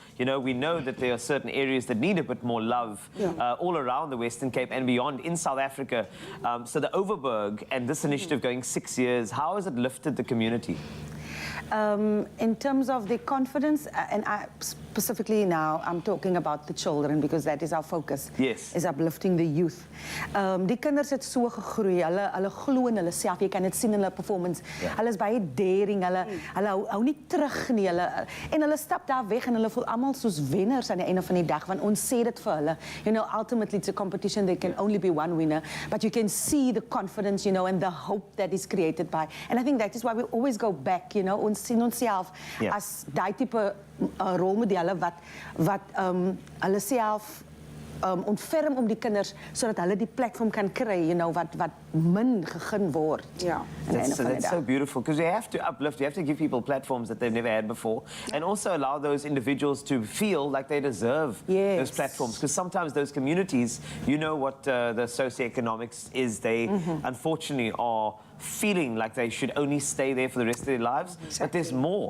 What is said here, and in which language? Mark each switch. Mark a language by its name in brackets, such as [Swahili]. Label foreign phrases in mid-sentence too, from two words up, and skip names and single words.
[English] You know, we know that there are certain areas that need a bit more love all around the Western Cape and beyond in South Africa. So the Overberg and this initiative going 6 years, how has it lifted the community? In terms of the confidence, and I specifically now, I'm talking about the children, because that is our focus. Yes. Is uplifting the youth. [Afrikaans] Die kinders het so gegroei, hulle glo in hulle self, jy kan dit sien in hulle performance. Hulle is baie daring, hulle hou nie terug nie, en hulle stap daar weg en hulle voel almal soos wenners aan die einde van die dag, want ons sê dit vir hulle. [English] You know, ultimately it's a competition, there can only be one winner, but you can see the confidence, you know, and the hope that is created by. And I think that is why we always go back, you know, [Afrikaans] ons sien onsself as daai tipe rolmodelle wat hulle self ontferm om die kinders sodat hulle die platform kan kry, [English] you know, [Afrikaans] wat min gegee word. [English] That's so beautiful, because you have to uplift, you have to give people platforms that they've never had before, and also allow those individuals to feel like they deserve those platforms, because sometimes those communities, you know what the socioeconomics is, they unfortunately are feeling like they should only stay there for the rest of their lives, but there's more.